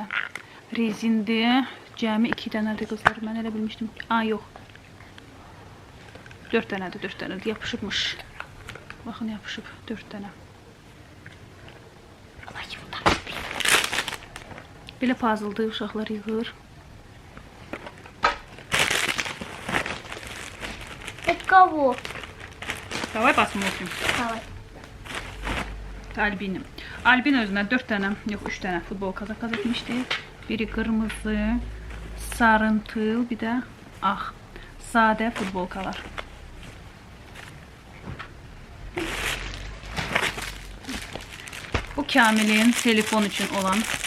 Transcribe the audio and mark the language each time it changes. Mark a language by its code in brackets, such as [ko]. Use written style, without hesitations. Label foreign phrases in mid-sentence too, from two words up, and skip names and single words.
[az] Rezindir. Cəmi 2 dənədir qızlar. Mən elə bilmişdim. Yox. 4 dənədir, 4 dənədir. Yapışıbmış. Baxın, yapışıb 4 dənə. Belə puzzle'dır, uşaqlar yığır. [ru] Это кого? Давай посмотрим. Давай. Albin. [az] Albin özünə 4 dənə, yox 3 dənə futbolka zakaz etmişdi. Biri qırmızı, sarıntıl, bir də ağ. Sadə futbolkalar. Bu Kamilin telefon üçün olan.